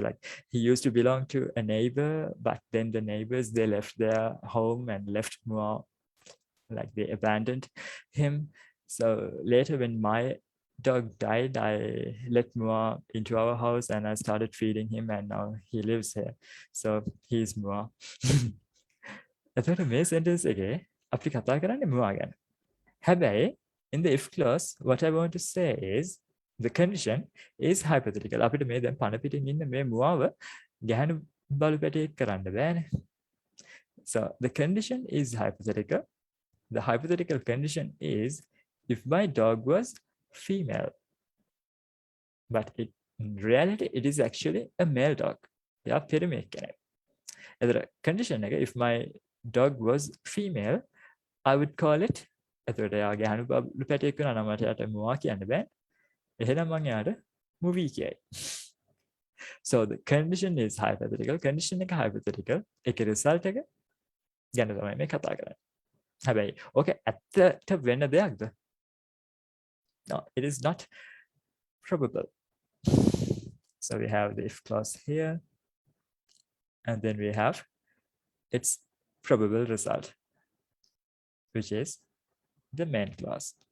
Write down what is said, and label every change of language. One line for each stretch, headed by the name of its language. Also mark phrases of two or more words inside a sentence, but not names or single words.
English: Like he used to belong to a neighbor, but then the neighbors, they left their home and left Mua, like they abandoned him. So later when my dog died, I let Mua into our house and I started feeding him, and now he lives here. So he's Mua.
Sinhala: එතකොට මේ sentence එකේ අපි කතා කරන්නේ Mua ගැන.
English: හැබැයි in the if clause, what I want to say is the condition is hypothetical.
Sinhala: අපිට මේ දැන් පණ පිටින් ඉන්න මේ මුවාව ගැහණු බලු පැටියෙක් කරන්න බෑනේ.
English: So the condition is hypothetical. The hypothetical condition is if my dog was female. But in reality, it is actually a male dog.
Sinhala: එයා පිරිමියෙක් කෙනෙක්. එතකොට condition එක
English: if my dog was female, I would call it
Sinhala: එතකොට එයා ගැහණු බලු පැටියෙක් වෙනවා නම් මට යාට මුවා කියන්න බෑ. එහෙනම් මම යාට movie කියයි.
English: So the condition is hypothetical.
Sinhala: Condition එක hypothetical. ඒකේ result එක ගැන තමයි මේ කතා කරන්නේ. හැබැයි ඕකේ ඇත්තට වෙන දෙයක්ද?
English: No, it is not probable. So we have the if clause here, and then we have its probable result, which is the main clause.